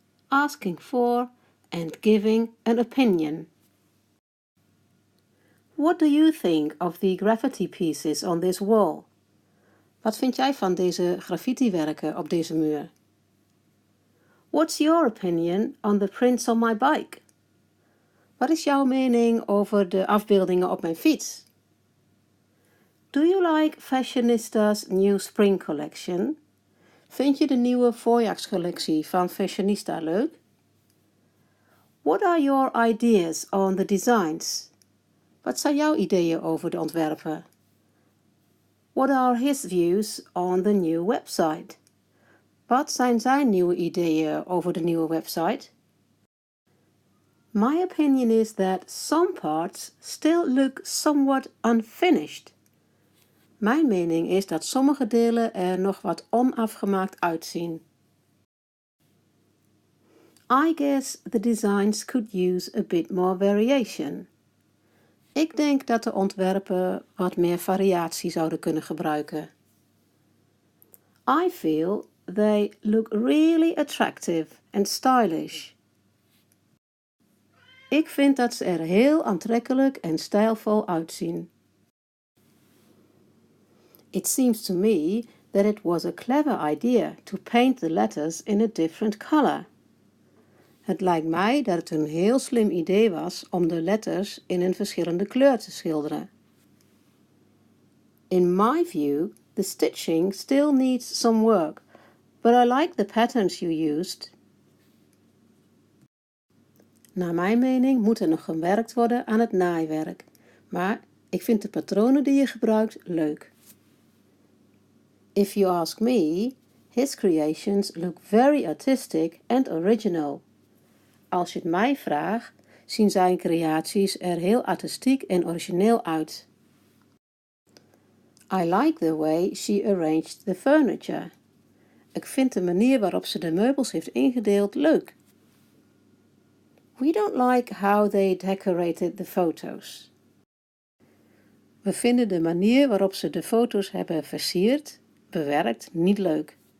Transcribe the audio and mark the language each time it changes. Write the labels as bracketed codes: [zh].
[en] Asking for and giving an opinion. What do you think of the graffiti pieces on this wall? [nl] Wat vind jij van deze graffiti-werken op deze muur? [en] What's your opinion on the prints on my bike? [nl] Wat is jouw mening over de afbeeldingen op mijn fiets? [en] Do you like Fashionista's new spring collection? [nl] Vind je de nieuwe voorjaarscollectie van Fashionista leuk? [en] What are your ideas on the designs? [nl] Wat zijn jouw ideeën over de ontwerpen? [en] What are his views on the new website? [nl] Wat zijn zijn nieuwe ideeën over de nieuwe website? [en] My opinion is that some parts still look somewhat unfinished. [nl] Mijn mening is dat sommige delen er nog wat onafgemaakt uitzien. [en] I guess the designs could use a bit more variation. [nl] Ik denk dat de ontwerpen wat meer variatie zouden kunnen gebruiken. [en] I feel they look really attractive and stylish. [nl] Ik vind dat ze er heel aantrekkelijk en stijlvol uitzien. [en] It seems to me that it was a clever idea to paint the letters in a different color. [nl] Het lijkt mij dat het een heel slim idee was om de letters in een verschillende kleur te schilderen. [en] In my view, the stitching still needs some work, but I like the patterns you used. [nl] Naar mijn mening moet er nog gewerkt worden aan het naaiwerk, maar ik vind de patronen die je gebruikt leuk. [en] If you ask me, his creations look very artistic and original. [nl] Als je het mij vraagt, zien zijn creaties er heel artistiek en origineel uit. [en] I like the way she arranged the furniture. [nl] Ik vind de manier waarop ze de meubels heeft ingedeeld leuk. [en] We don't like how they decorated the photos. [nl] We vinden de manier waarop ze de foto's hebben versierd, bewerkt, niet leuk.